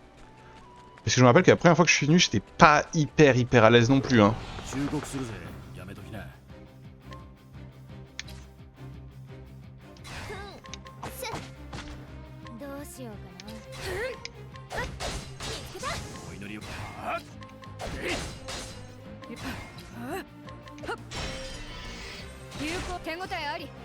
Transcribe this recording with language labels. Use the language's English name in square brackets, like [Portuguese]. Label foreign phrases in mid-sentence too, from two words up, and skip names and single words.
[French] Parce que je me rappelle que la première fois que je suis venu, j'étais pas hyper à l'aise non plus, hein. [Japanese] 忠告するぜ。やめときな。どうしようかな。見つけた。お祈りを。有効手応えあり。